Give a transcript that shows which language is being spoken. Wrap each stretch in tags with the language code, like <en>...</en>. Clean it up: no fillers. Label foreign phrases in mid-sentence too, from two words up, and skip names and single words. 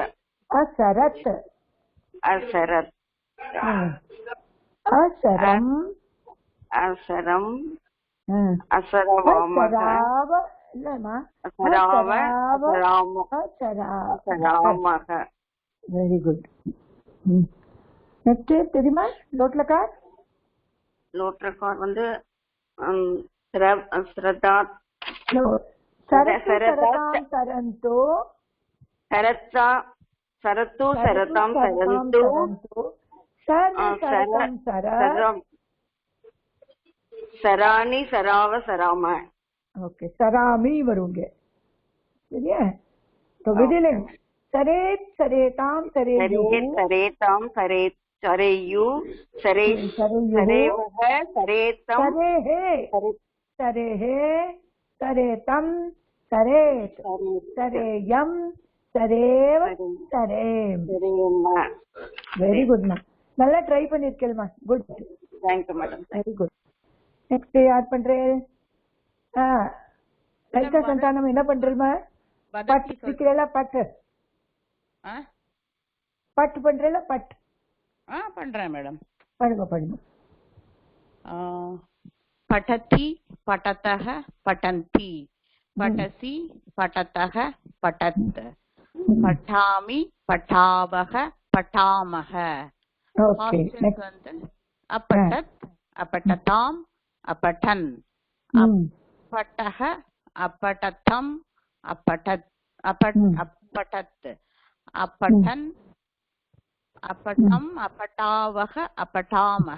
<sa>असरत्, असरत्, असरम्, असरम्, असरवामः, असरामः.</sa> <en>very good. next தெரியுமா? லோட்லகார்.</en> <ta>லோட்லகார் வந்து ஸ்ரதா,</ta> <sa>सरन्तु, सरत्ता, सरत्तु, सरताम्, सरन्तु, सरम्, सराणि, सराव, सराम.</sa> <ta>ओके, சராமி வருங்கே. சரியா?</ta> <sa>तो विधिलिंग सरेत, सरेताम, सरेयु, सरेताम, सरेत, सरेयु, सरेश, सरेवह, सरेतम, सरेहे, सरेहे, सरेतम, सरेत, सरेयम, सरेव, सरेम.</sa> <en>very good</en> <ta>மா. நல்லா ட்ரை பண்ணிருக்கேல்மா. குட்.</ta> <en>thank you madam. very good. next</en> <ta>யார் பண்றேன்? லலிதா சந்தானம் என்ன பண்றேமா? பட் சிக்கிறல பட். பட் பண்றேல பட். பண்றேன் மேடம். பண்ணுங்க.</ta> <sa>पठति पठतः पठन्ति पठसि पठतः पठत् पठामि पठावः पठामः. अपठत् अपठताम् अपठन् अपठः अपठतम् अपठत् अपठत् अपठन् अपठम् अपठावः अपठामः.</sa>